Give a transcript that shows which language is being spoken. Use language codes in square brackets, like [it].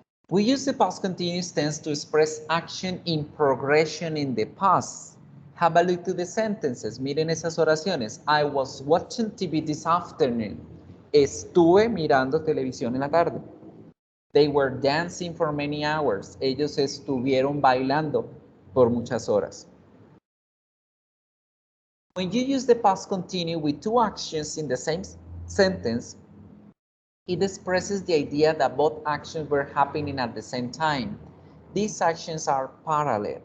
[en] We use the past continuous tense to express action in progression in the past. Have a look to the sentences. [es] Miren esas oraciones. [en] I was watching TV this afternoon. [es] Estuve mirando televisión en la tarde. [en] They were dancing for many hours. [es] Ellos estuvieron bailando por muchas horas. [en] When you use the past continuous with two actions in the same sentence, it expresses the idea that both actions were happening at the same time. These actions are parallel.